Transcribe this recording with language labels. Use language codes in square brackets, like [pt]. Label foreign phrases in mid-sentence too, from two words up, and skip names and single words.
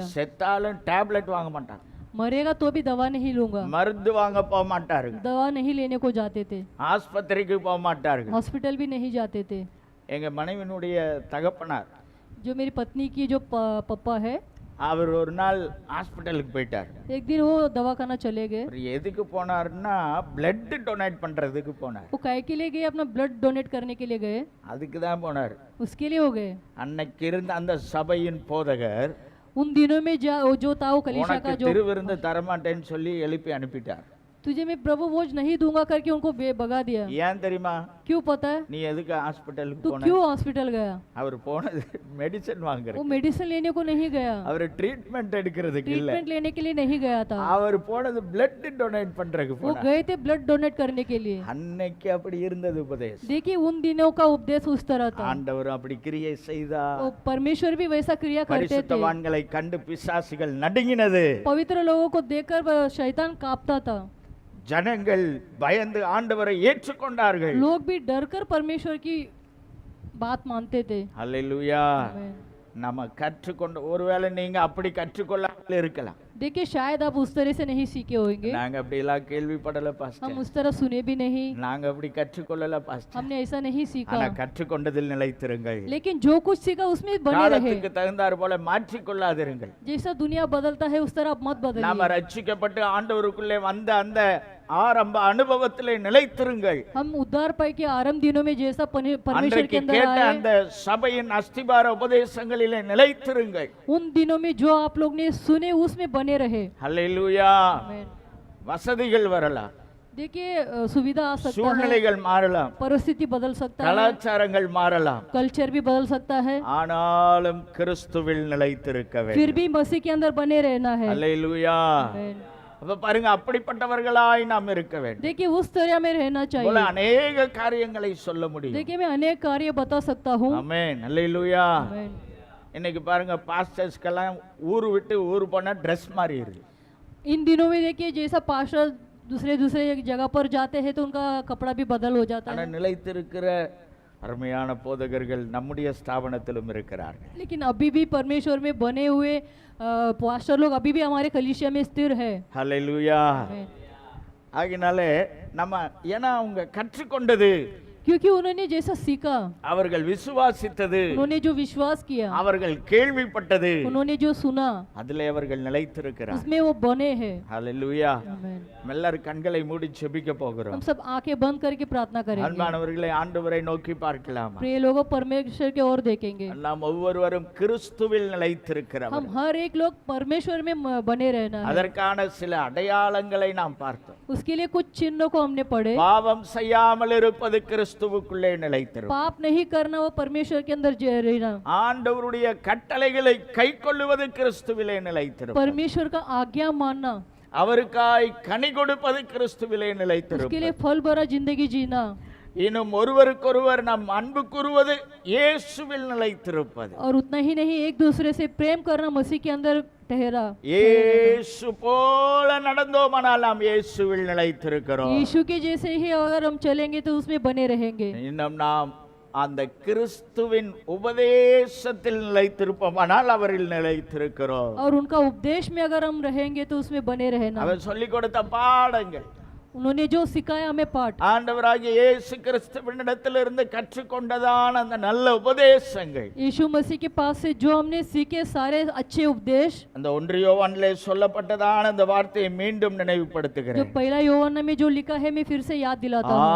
[ta] செத்தாலும் டேப்லெட் வாங்க மாட்டாங்க, [hi] मरेगा तो भी दवा नहीं लूंगा। [ta] மருந்து வாங்க போக மாட்டார்கள், [hi] दवा नहीं लेने को जाते थे, [ta] ஆஸ்பத்திரிக்கு போக மாட்டார்கள். [hi] हॉस्पिटल भी नहीं जाते थे। [ta] எங்க மனைவியினுடைய தகப்பனார், [hi] जो मेरी पत्नी की जो पप्पा है, [ta] அவர் ஒரு நாள் ஹாஸ்பிட்டலுக்கு போயிட்டார். [hi] एक दिन वो दवाखाना चले गए। [ta] அவர் எதுக்கு போனார்னா [en] blood donate [ta] பண்றதுக்கு போனார். [hi] वो काय के लिए गए? अपना [en] blood donate [hi] करने के लिए गए, [ta] அதுக்கு தான் போனார். [hi] उसके लिए हो गए। [ta] அன்னைக்கு இருந்த அந்த சபையின் போதகர் [hi] उन दिनों में जो था वो कलीसिया [ta] உனக்கு [hi] का जो, [ta] திருவிருந்து தரமாட்டேன்னு சொல்லி எழுப்பி அனுப்பிட்டார். [hi] तुझे मैं प्रभु भोज नहीं दूंगा करके उनको भगा दिया। [ta] ஏன் தெரியுமா? [hi] क्यों पता है? [ta] நீ எதுக்கு ஹாஸ்பிட்டலுக்கு [hi] तू [ta] போன? [hi] क्यों हॉस्पिटल गया? [ta] அவர் போனது மெடிசன் [hi] वो [ta] வாங்குறது, [hi] मेडिसिन लेने को नहीं गया, [ta] அவர் ட்ரீட்மெண்ட் எடுக்கிறதுக்கு இல்ல. [hi] ट्रीटमेंट लेने के लिए नहीं गया था। [ta] அவர் போனது [en] blood donate [ta] பண்றதுக்கு [hi] वो [ta] போனார். [hi] गए थे [en] blood donate [hi] करने के लिए। [ta] அன்னைக்கு அப்படி இருந்தது உபதேசம். [hi] देखिए उन दिनों का उपदेश उस तरह था। [ta] ஆண்டவர் அப்படி கிரியை செய்தார். [hi] वो परमेश्वर भी वैसा क्रिया करते थे। [ta] பரிசுத்தவான்களை கண்டு பிசாசுகள் நடுங்கினது. [hi] पवित्र लोगों को देखकर शैतान कांपता था। [ta] ஜனங்கள் பயந்து ஆண்டவரை ஏற்றுக்கொண்டார்கள். [hi] लोग भी डरकर परमेश्वर की बात मानते थे। [ta] அல்லேலூயா. [hi] आमीन। [ta] நம்ம கற்றுக்கொண்ட, ஒருவேளை நீங்க அப்படி கற்றுக்கொள்ளாமல் இருக்கலாம். [hi] देखिए शायद आप उस तरह से नहीं सीखे होंगे, [ta] நாங்க அப்படி எல்லாம் கேள்விப்படல பாஸ்டர், [hi] हम उस तरह सुने भी नहीं, [ta] நாங்க அப்படி கற்றுக்கொள்ளல பாஸ்டர். [hi] हमने ऐसा नहीं सीखा। [ta] ஆனா கற்றுக்கொண்டதில் நிலைத்திருங்கள். [hi] लेकिन जो कुछ सीखा उसमें बने रहे। [ta] காலத்துக்கு தகுந்தார் போல மாற்றிக்கொள்ளாதிருங்கள். [hi] जैसा दुनिया बदलता है उस तरह आप मत [ta] நாம [hi] बदलिए। [ta] ரட்சிக்கப்பட்டு ஆண்டவருக்குள்ளே வந்த அந்த ஆரம்ப அனுபவத்திலே நிலைத்திருங்கள். [hi] हम उद्धार पाए के आरंभ दिनों में जैसा परमेश्वर के [ta] அன்றைக்கு [hi] अंदर [ta] கேட்ட [hi] आए, [ta] அந்த சபையின் அஸ்திபார உபதேசங்களிலே நிலைத்திருங்கள். [hi] उन दिनों में जो आप लोग ने सुने उसमें बने रहे। [ta] அல்லேலூயா. [hi] आमीन। [ta] வசதிகள் வரலாம், [hi] देखिए सुविधा आ सकता है, [ta] சூழ்நிலைகள் மாறலாம், [hi] परिस्थिति बदल सकता है, [ta] கலாச்சாரங்கள் மாறலாம், [hi] कल्चर भी बदल सकता है, [ta] ஆனாலும் கிறிஸ்துவில் நிலைத்திருக்க [hi] फिर [ta] வேண்டும். [hi] भी मसीह के अंदर बने रहना है। [ta] அல்லேலூயா. [hi] आमीन। [ta] அப்ப பாருங்க, அப்படிப்பட்டவர்களாய் நாம் இருக்க வேண்டும். [hi] देखिए उस तरह में रहना [ta] போல [hi] चाहिए। [ta] அநேக காரியங்களை சொல்ல முடியும். [hi] देखिए मैं अनेक कार्य बता सकता हूँ। [ta] ஆமென். அல்லேலூயா. [hi] आमीन। [ta] இன்னைக்கு பாருங்க, பாஸ்டர்ஸ்க்கெல்லாம் ஊர் விட்டு ஊர் போனா ட்ரெஸ் மாறி இருக்கு. [hi] इन दिनों में देखिए जैसा पास्टर दूसरे जगह पर जाते हैं तो उनका कपड़ा भी बदल हो जाता [ta] ஆனா [hi] है। [ta] நிலைத்திருக்கிற அருமையான போதகர்கள் நம்முடைய ஸ்தாபனத்திலும் இருக்கிறார்கள். [hi] लेकिन अभी भी परमेश्वर में बने हुए पास्टर लोग अभी भी हमारे कलीसिया में स्थिर है। [ta] ஹல்லேலூயா. [hi] आमीन। [ta] ஆகினாலே நம்ம, ஏன்னா அவங்க கற்றுக்கொண்டது [hi] क्योंकि उन्होंने जैसा सीखा, [ta] அவர்கள் விசுவாசித்தது, [hi] उन्होंने जो विश्वास किया, [ta] அவர்கள் கேள்விப்பட்டது, [hi] उन्होंने जो सुना, [ta] அதிலே அவர்கள் நிலைத்திருக்கிறார். [hi] उसमें वो बने हैं। [ta] ஹalleluya. [hi] आमेन। [ta] எல்லாரும் கண்களை மூடி ஜெபிக்க [hi] हम [ta] போகிறோம். [hi] सब आंखें बंद करके प्रार्थना करेंगे। [ta] அன்பானவர்களை, ஆண்டவரை நோக்கி பார்க்கலாமா? [hi] प्रिय लोगों, परमेश्वर की ओर देखेंगे। [ta] நாம் ஒவ்வொருவரும் கிறிஸ்துவில் நிலைத்திருக்கிறோம். [hi] हम हर एक लोग परमेश्वर में बने रहना है। [ta] அதற்கான சில அடையாளங்களை நாம் பார்த்தோம். [hi] उसके लिए कुछ चिन्हों को हमने पढ़े। [ta] பாவம் செய்யாமல் இருப்பது கிறிஸ்துவுக்குள்ளே நிலைத்திருப்பது. [hi] पाप नहीं करना, वो परमेश्वर के अंदर रहना। [ta] ஆண்டவருடைய கட்டளைகளை கைக்கொள்ளுவது கிறிஸ்துவிலே நிலைத்திருப்பது. [hi] परमेश्वर का आज्ञा मानना, [ta] அவருக்காய் கனி கொடுப்பது கிறிஸ்துவிலே [hi] उसके [ta] நிலைத்திருப்பது. [hi] लिए फल भरा जिंदगी जीना, [ta] இன்னும் ஒருவருக்கொருவர் நாம் அன்பு கூறுவது இயேசுவில் நிலைத்திருப்பது. [hi] और उतना ही नहीं, एक दूसरे से प्रेम करना, मसीह के अंदर ठहरा। [ta] இயேசு போல நடந்தோமானால் நாம் இயேசுவில் நிலைத்திருக்கிறோம். [hi] यीशु के जैसे ही अगर हम चलेंगे तो उसमें बने रहेंगे। [ta] இன்னும் நாம் அந்த கிறிஸ்துவின் உபதேசத்தில் நிலைத்திருப்போமானால் அவரில் நிலைத்திருக்கிறோம். [hi] और उनका उपदेश में अगर हम रहेंगे तो उसमें बने रहना। [ta] அவர் சொல்லிக் கொடுத்த பாடங்கள், [hi] उन्होंने जो सिखाया हमें पाठ, [ta] ஆண்டவராகிய இயேசு கிறிஸ்துவினிடத்திலிருந்து கற்றுக்கொண்டதான அந்த நல்ல உபதேசங்கள், [hi] यीशु मसीह के पास से जो हमने सीखे सारे अच्छे उपदेश, [ta] அந்த 1 யோவானிலே சொல்லப்பட்டதான அந்த வார்த்தையை மீண்டும் [hi] जो [ta] நினைவுபடுத்துகிறேன். [hi] पहला யோவாन में जो लिखा है मैं फिर से याद दिलाता हूँ।